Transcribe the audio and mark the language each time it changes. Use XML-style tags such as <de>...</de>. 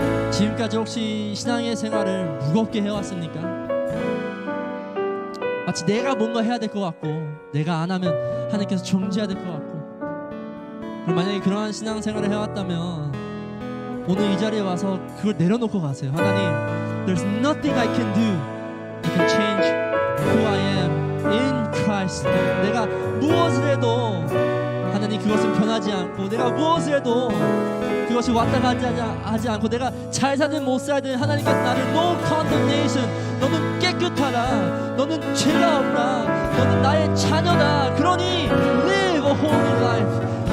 <ko>지금까지 혹시 신앙의 생활을 무겁게 해왔습니까? 마치 내가 뭔가 해야 될 것 같고, 내가 안 하면 하나님께서 정죄해야 될 것 같고, 그럼 만약에 그러한 신앙 생활을 해왔다면 오늘 이 자리에 와서 그걸 내려놓고 가세요.</ko> <en>하나님, There's nothing I can do that can change who I am in Christ.</en> <ko>내가 무엇을 해도 하나님 그것은 변하지 않고, 내가 무엇을 해도 그것이 왔다 가지 하지 않고, 내가 잘 살든 못 살든 하나님께서 나를</ko> <en>No condemnation,</en> <ko>너는 깨끗하다, 너는 죄가 없다, 너는 나의 자녀다, 그러니</ko> <en>live a holy life,</en>